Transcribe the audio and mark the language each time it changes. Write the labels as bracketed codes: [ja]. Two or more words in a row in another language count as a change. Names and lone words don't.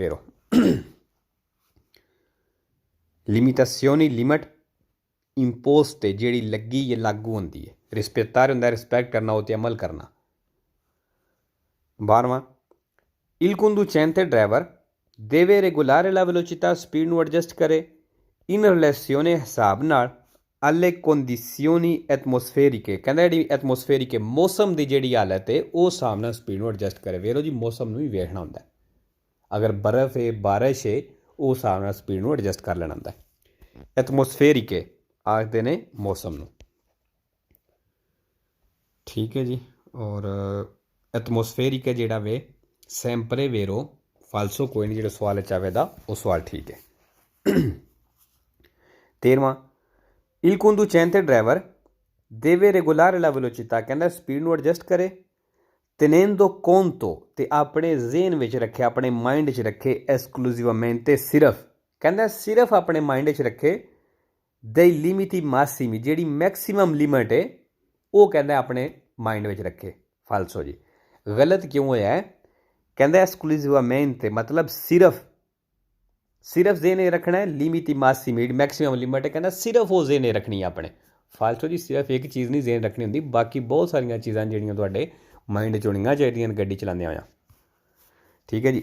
[pa] ਵੇਰੋ ਲਿਮਿਟਾਸੀਓਨੀ ਲਿਮਟ, ਇੰਪੋਸਟ ਜਿਹੜੀ ਲੱਗੀ ਹੈ ਲਾਗੂ ਹੁੰਦੀ ਹੈ, ਰਿਸਪੈਕਟਾਰ ਹੁੰਦਾ ਰਿਸਪੈਕਟ ਕਰਨਾ, ਉਹ 'ਤੇ ਅਮਲ ਕਰਨਾ। 12ਵਾਂ, [it] il conducente driver deve regolare la velocità [pa] ਸਪੀਡ ਨੂੰ ਐਡਜਸਟ ਕਰੇ [it] in relazione [pa] ਹਿਸਾਬ ਨਾਲ [it] alle condizioni atmosferiche [pa] ਕਹਿੰਦਾ ਜਿਹੜੀ ਐਟਮੋਸਫੇਰਿਕ ਮੌਸਮ ਦੀ ਜਿਹੜੀ ਹਾਲਤ ਹੈ ਉਹ ਹਿਸਾਬ ਨਾਲ ਸਪੀਡ ਨੂੰ ਐਡਜਸਟ ਕਰੇ। ਵੇਰੋ ਜੀ ਮੌਸਮ ਨੂੰ ਵੀ ਵੇਖਣਾ ਹੁੰਦਾ, ਅਗਰ ਬਰਫ਼ ਹੈ ਬਾਰਿਸ਼ ਹੈ ਉਹ ਹਿਸਾਬ ਨਾਲ ਸਪੀਡ ਨੂੰ ਐਡਜਸਟ ਕਰ ਲੈਣਾ ਹੁੰਦਾ। ਐਟਮੋਸਫੇਰਿਕ ਆਖਦੇ ਨੇ ਮੌਸਮ ਨੂੰ, ਠੀਕ ਹੈ ਜੀ। ਔਰ ਐਟਮੋਸਫੇਰਿਕ ਜਿਹੜਾ ਵੇ [it] sempre vero [pa] ਫਾਲਸੋ ਕੋਈ ਨਹੀਂ, ਜਿਹੜਾ ਸਵਾਲ ਚਾਹਵੇ ਦਾ ਉਹ ਸਵਾਲ ਠੀਕ ਹੈ। 13ਵਾਂ, [it] il conducente driver deve regolare la velocità [pa] ਕਹਿੰਦਾ ਸਪੀਡ ਨੂੰ ਐਡਜਸਟ ਕਰੇ [it] tenendo conto [pa] ਤੇ ਆਪਣੇ ਜ਼ਿਹਨ ਵਿੱਚ ਰੱਖੇ, ਆਪਣੇ ਮਾਈਂਡ 'ਚ ਰੱਖੇ esclusivamente ਸਿਰਫ ਕਹਿੰਦਾ ਸਿਰਫ ਆਪਣੇ ਮਾਈਂਡ 'ਚ ਰੱਖੇ [it] dei limiti massimi [pa] ਜਿਹੜੀ ਮੈਕਸੀਮਮ ਲਿਮਟ ਹੈ ਉਹ ਕਹਿੰਦਾ ਆਪਣੇ ਮਾਈਂਡ ਵਿੱਚ ਰੱਖੇ। ਫਾਲਸੋ ਜੀ ਗਲਤ ਕਿਉਂ ਹੋਇਆ ਹੈ, ਕਹਿੰਦਾ esclusivamente ਮਤਲਬ ਸਿਰਫ ਜ਼ਿਹਨ ਰੱਖਣਾ ਹੈ, [it] limiti massimi [pa] ਜਿਹੜੀ ਮੈਕਸੀਮਮ ਲਿਮਟ ਹੈ ਕਹਿੰਦਾ ਸਿਰਫ ਉਹ ਜ਼ਿਹਨ ਰੱਖਣੀ ਆਪਣੇ। ਫਾਲਤੂ ਜੀ ਸਿਰਫ ਇੱਕ ਚੀਜ਼ ਨਹੀਂ ਜ਼ਿਹਨ ਰੱਖਣੀ ਹੁੰਦੀ, ਬਾਕੀ ਬਹੁਤ ਸਾਰੀਆਂ ਚੀਜ਼ਾਂ ਜਿਹੜੀਆਂ ਤੁਹਾਡੇ ਮਾਈਂਡ 'ਚ ਹੋਣੀਆਂ ਚਾਹੀਦੀਆਂ ਗੱਡੀ ਚਲਾਉਂਦਿਆਂ ਹੋਇਆ, ਠੀਕ ਹੈ ਜੀ।